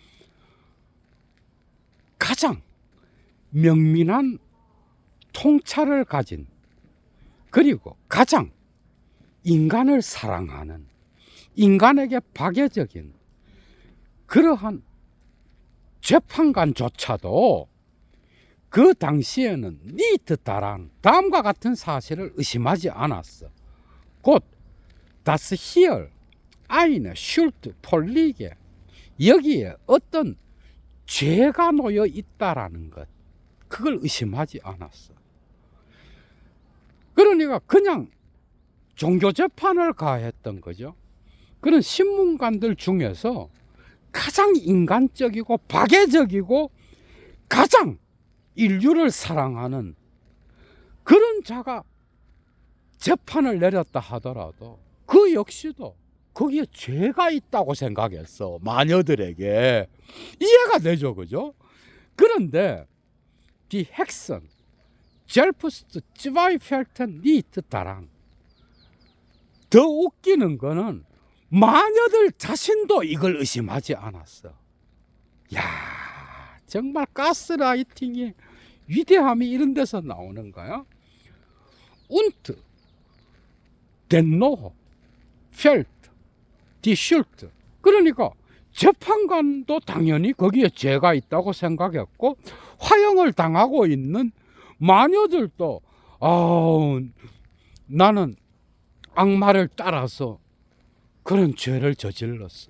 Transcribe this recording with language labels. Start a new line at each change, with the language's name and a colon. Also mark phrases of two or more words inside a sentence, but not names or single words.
Korean: 가장 명민한 통찰을 가진, 그리고 가장 인간을 사랑하는, 인간에게 파괴적인 그러한 재판관조차도 그 당시에는
German: nicht daran
Korean: 다음과 같은 사실을 의심하지 않았어.
German: 곧 Das hier eine Schuld vorliege,
Korean: 여기에 어떤 죄가 놓여 있다라는 것, 그걸 의심하지 않았어. 그러니까 그냥 종교 재판을 가했던 거죠. 그런 신문관들 중에서 가장 인간적이고 파괴적이고 가장 인류를 사랑하는 그런 자가 재판을 내렸다 하더라도 그 역시도 거기에 죄가 있다고 생각했어. 마녀들에게. 이해가 되죠, 그죠?
German: 그런데 die Hexen selbst zweifelten nicht daran.
Korean: 더 웃기는 거는 마녀들 자신도 이걸 의심하지 않았어. 야, 정말 가스라이팅의 위대함이 이런 데서 나오는 거야.
German: Und dennoch fällt die Schuld.
Korean: 그러니까 재판관도 당연히 거기에 죄가 있다고 생각했고, 화형을 당하고 있는 마녀들도 나는 악마를 따라서 그런 죄를 저질렀어.